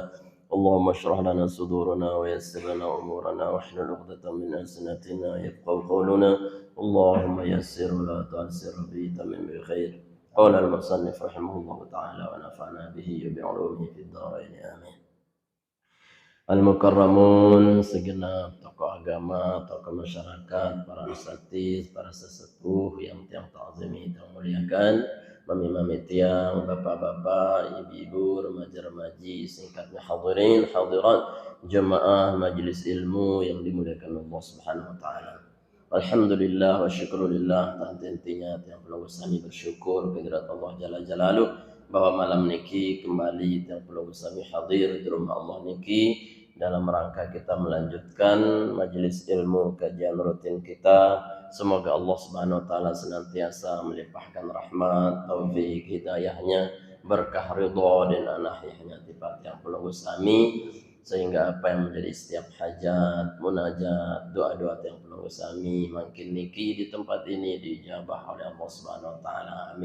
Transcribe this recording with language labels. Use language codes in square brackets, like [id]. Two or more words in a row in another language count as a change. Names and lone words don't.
[ar] اللهم اشرح لنا صدورنا ويسر لنا أمورنا واحلل عقدة من ألسنتنا يفقهوا قولنا. اللهم يسر ولا تعسر بتمم بخير. قال المصنف رحمه الله تعالى ونفعنا به بعلومه في الدارين آمين. [id] Al-Mukarramun, segenap tokoh agama, tokoh masyarakat, para asatidz, para sesepuh yang tiang ta'zimi, tiang muliakan, [sas] mami-mami tiang, [id] bapak-bapak, ibu-ibu, remaja-remaji, singkatnya hadirin, hadirat, jemaah majlis ilmu yang dimuliakan Allah [ar] سبحانه وتعالى. الحمد لله والشكر لله, [id] intinya tiang perlu kami bersyukur kehadirat Allah [ar] جل جلاله [id] bahwa malam niki kembali tiang perlu kami hadir di rumah Allah niki dalam rangka kita melanjutkan majelis ilmu kajian rutin kita. Semoga Allah [ar] سبحانه وتعالى [id] senantiasa melimpahkan rahmat, taufik, hidayahnya, berkah ridha dan anahiyahnya tipat yang perlu kami, sehingga apa yang menjadi setiap hajat, munajat, doa-doa yang perlu kami makin niki di tempat ini dijabah oleh Allah [ar] سبحانه وتعالى.